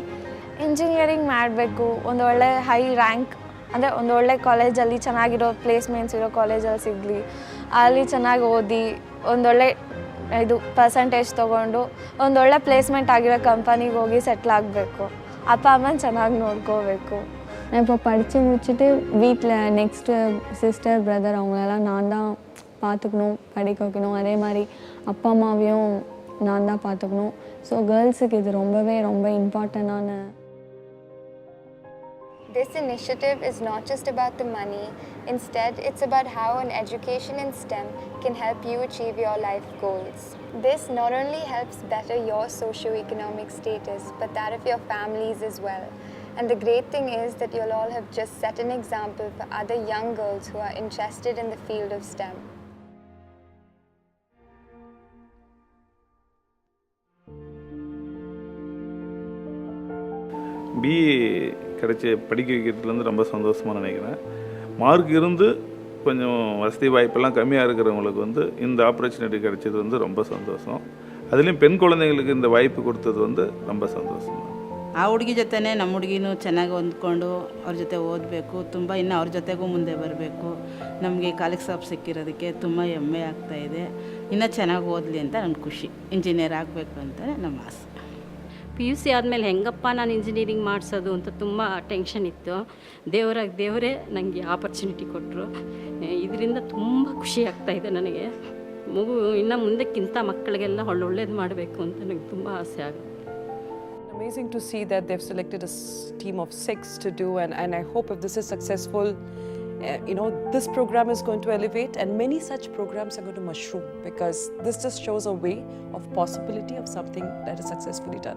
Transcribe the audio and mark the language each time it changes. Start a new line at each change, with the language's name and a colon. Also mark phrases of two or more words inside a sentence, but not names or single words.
Kannada: ಇಂಜಿನಿಯರಿಂಗ್ ಮಾಡಬೇಕು, ಒಂದೊಳ್ಳೆ
English: high rank
Kannada: ಅಂದರೆ ಒಂದೊಳ್ಳೆ ಕಾಲೇಜಲ್ಲಿ ಚೆನ್ನಾಗಿರೋ ಪ್ಲೇಸ್ಮೆಂಟ್ಸ್ ಇರೋ ಕಾಲೇಜಲ್ಲಿ ಸಿಗಲಿ, ಅಲ್ಲಿ ಚೆನ್ನಾಗಿ ಓದಿ ಒಂದೊಳ್ಳೆ ಇದು ಪರ್ಸಂಟೇಜ್ ತೊಗೊಂಡು ಒಂದೊಳ್ಳೆ ಪ್ಲೇಸ್ಮೆಂಟ್ ಆಗಿರೋ ಕಂಪನಿಗೆ ಹೋಗಿ ಸೆಟ್ಲ್ ಆಗಬೇಕು. ಅಪ್ಪ ಅಮ್ಮನ ಚೆನ್ನಾಗಿ ನೋಡ್ಕೋಬೇಕು.
Tamil: நான் இப்போ படித்து முடிச்சுட்டு வீட்டில்
English: next sister brother
Tamil: அவங்களெல்லாம் நான் தான் பார்த்துக்கணும், படிக்க வைக்கணும். அதே மாதிரி அப்பா அம்மாவையும் நான் தான் பார்த்துக்கணும்.
English: so girls
Tamil: இது ரொம்ப இம்பார்ட்டண்டான.
English: This initiative is not just about the money. Instead, it's about how an education in STEM can help you achieve your life goals. This not only helps better your socio-economic status, but that of your families as well. And the great thing is that you'll all have just set an example for other young girls who are interested in the field of STEM.
Tamil: பிஏ படிக்க வைக்கிறதுலேருந்து ரொம்ப சந்தோஷமாக நினைக்கிறேன். மார்க் இருந்து கொஞ்சம் வசதி வாய்ப்பெல்லாம் கம்மியாக இருக்கிறவங்களுக்கு வந்து இந்த ஆப்பர்ச்சுனிட்டி கிடைச்சது வந்து ரொம்ப சந்தோஷம். அதுலேயும் பெண் குழந்தைங்களுக்கு இந்த வாய்ப்பு கொடுத்தது வந்து ரொம்ப சந்தோஷம்.
Kannada: ಆ ಹುಡುಗಿ ಜೊತೆನೇ ನಮ್ಮ ಹುಡುಗಿನೂ ಚೆನ್ನಾಗಿ ಹೊಂದ್ಕೊಂಡು ಅವ್ರ ಜೊತೆ ಓದಬೇಕು, ತುಂಬ ಇನ್ನು ಅವ್ರ ಜೊತೆಗೂ ಮುಂದೆ ಬರಬೇಕು. ನಮಗೆ
English: college stop
Kannada: ಸಿಕ್ಕಿರೋದಕ್ಕೆ ತುಂಬ ಹೆಮ್ಮೆ ಆಗ್ತಾಯಿದೆ. ಇನ್ನೂ ಚೆನ್ನಾಗಿ ಓದಲಿ ಅಂತ ನನ್ನ ಖುಷಿ. ಇಂಜಿನಿಯರ್ ಆಗಬೇಕು ಅಂತ ನಮ್ಮ ಆಸೆ. PUC ಆದಮೇಲೆ ಹೆಂಗಪ್ಪ ನಾನು ಇಂಜಿನಿಯರಿಂಗ್ ಮಾಡಿಸೋದು ಅಂತ ತುಂಬ ಟೆನ್ಷನ್ ಇತ್ತು. ದೇವರೇ ನನಗೆ ಆಪರ್ಚುನಿಟಿ ಕೊಟ್ಟರು. ಇದರಿಂದ ತುಂಬ ಖುಷಿ ಆಗ್ತಾಯಿದೆ ನನಗೆ. ಮಗು ಇನ್ನು ಮುಂದಕ್ಕಿಂತ ಮಕ್ಕಳಿಗೆಲ್ಲ ಒಳ್ಳೇದು ಮಾಡಬೇಕು ಅಂತ ನನಗೆ ತುಂಬ ಆಸೆ ಆಗುತ್ತೆ.
English: Amazing to see that they've selected a team of 6 to do, and I hope if this is successful, this program is going to elevate, and many such programs are going to mushroom, because this just shows a way of possibility of something that is successfully done.